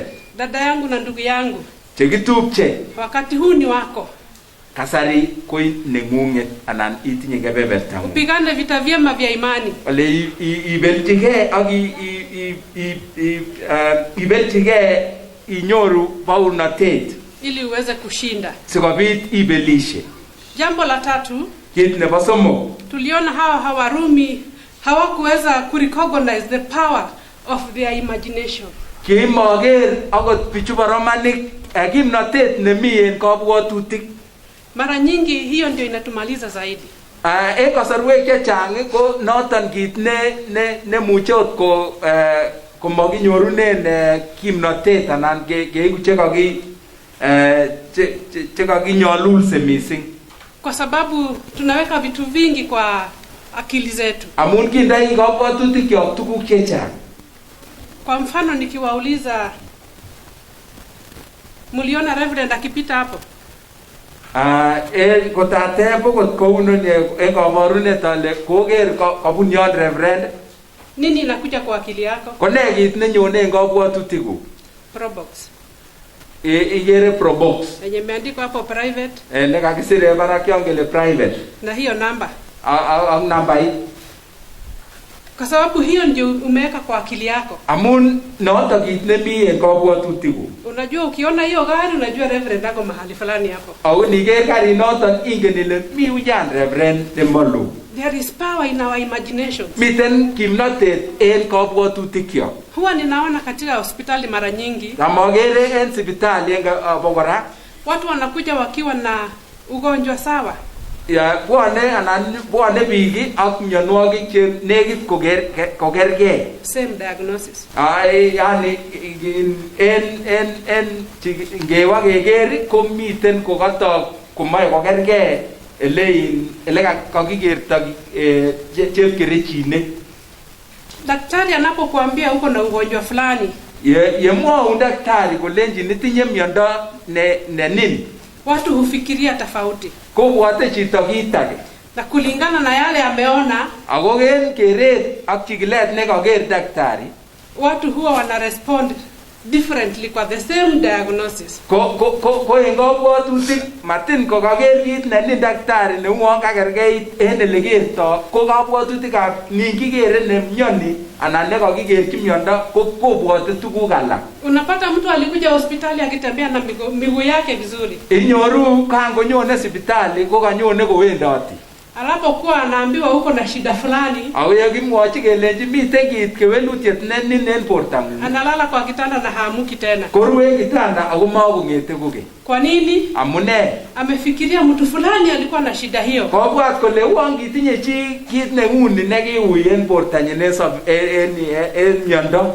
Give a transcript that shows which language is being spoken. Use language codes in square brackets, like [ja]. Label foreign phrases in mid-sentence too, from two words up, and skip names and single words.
[sw] Dada yangu na ndugu yangu, [kln] chekitupche, [sw] wakati huu ni wako. [kln] kasari koi nengunget anan itinye kebeberta. [sw] Upigane vita vyema vya imani. [kln] Ole ibeljige ak ibeljige inyoru paunatet [sw] ili uweze kushinda, [kln] sikobit ibelishe. [sw] Jambo la tatu, [kln] kit nebo somok, [sw] tuliona hawa Warumi hawakuweza kurecognize [en] the power of their imagination. [kln] Kimager akot bichu Romanik kimnatet nemi en kabwatutik. [sw] Mara nyingi hiyo ndio inatumaliza zaidi. [kln] Kasarwek chechang ko noton kit ne muche ko makinyorunen kimnatet anan keigu chekakinyalulse mising, [sw] kwa sababu tunaweka vitu vingi kwa akili zetu. [kln] Amun kindai kabwatutik yok tuguk chechang. [sw] Kwa mfano nikiwauliza, muliona Reverend akipita hapo? [kln] Kotatebo kot kounon kabarunet ale koger kabun yon Reverend. [sw] Nini inakuja kwa akili yako? [kln] Kone kit nenyone en kabwatutikuk? Probox. Igere probox. [sw] Yenye imeandikwa hapo private. [kln] Nekakisire barak yon kele private. [sw] Na hiyo namba. Ang namba hii. Kwa sababu hiyo ndio umeweka kwa akili yako. [kln] Amun noto kit nemi en kabwatutikuk. [sw] Unajua ukiona hiyo gari unajua Reverend ako mahali fulani hapo. [kln] Au niger gari noto ingen ile mi ujan Reverend Demolu. [en] There is power in our imagination. [kln] Miten kimnatet en kabwatutikyo. [sw] Huwa ninaona katika hospitali mara nyingi. [kln] Amogere en hospitali bogora. [sw] Watu wanakuja wakiwa na ugonjwa sawa. [kln] Ya bwane bigi ak mionwogik che negit kogerge. [en] Same diagnosis. [kln] Yani en ngewa kegeri komiten kokatok komae kogerge ele kakigerta chepkerichinik. [sw] Daktari anapokuambia uko na ugonjwa fulani, [kln] yemwaun daktari kolenji nitinye miondo ne nini, [sw] watu hufikiria tofauti. [kln] Kobwate chito kit age. [sw] Na kulingana na yale ameona, [kln] agogen keret ak chikilet ne kager daktari, [sw] watu huwa wana [en] respond differently [kln] kwa [en] the same diagnosis. [kln] Ko en kabwatutik matin ko kager kit ne ni daktari ne uon kagergeit en ele kerto, ko kabwatutikab ningigere ne myoni anan ne kakigerchi miondo kobwate tuguk alak. [sw] Unapata mtu alikuja hospitali akitembea na miguu yake vizuri. [kln] Inyoru kangonyone hospitali ko kanyone kowendoti. [sw] Alapokuwa anaambiwa uko na shida fulani, au [kln] yakimwachi kelenji miten kit kewelutiet en bortangung, [sw] analala kwa kitanda na haamuki tena. [kln] Korue kitanda ako makongete kuke. [sw] Kwa nini? Amune? Amefikiria mtu fulani alikuwa na shida hiyo. [kln] Kobwat kole uon kitinye chi kit neuni nekiui en bortanyin en miondo.